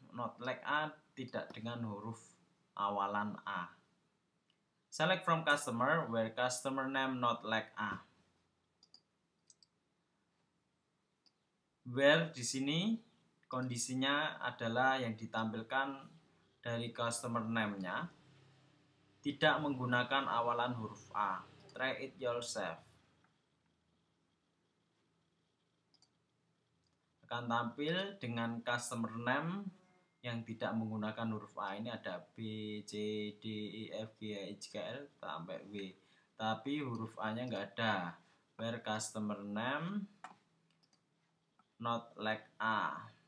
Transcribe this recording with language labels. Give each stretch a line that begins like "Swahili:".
English: Not like A
Indonesian: tidak dengan huruf awalan A.
English: Select from customer where customer name not like A.
Indonesian: Where di sini kondisinya adalah yang ditampilkan dari customer name-nya tidak menggunakan awalan huruf A.
English: Try it yourself.
Indonesian: Akan tampil dengan customer name yang tidak menggunakan huruf A. Ini ada B, C, D, E, F, G, H, K, L sampai W. Tapi huruf A nya nggak ada.
English: Where customer name not like A.